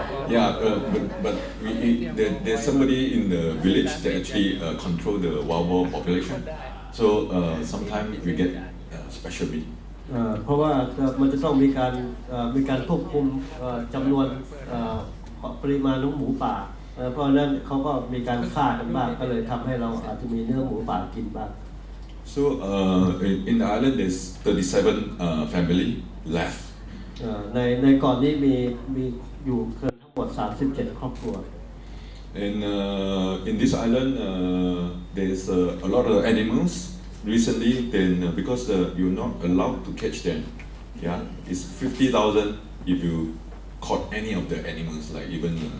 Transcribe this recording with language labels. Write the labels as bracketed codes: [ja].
[en] Yeah, but there's somebody in the village that actually control the wild boar population. So sometimes we get special meat. [th] เพราะว่ามันจะต้องมีการควบคุมจำนวนปริมาณของหมูป่าเพราะฉะนั้นเขาก็มีการฆ่ากันบ้างก็เลยทำให้เราอาจจะมีเนื้อหมูป่ากินบ้าง [en] So in the island there's 37 family left. [th] ในเกาะนี้มีอยู่ทั้งหมด37ครอบครัว [en] And in this island there's a lot of animals. Recently, then because you're not allowed to catch them, yeah, it's 50,000 if you caught any of the animals, like even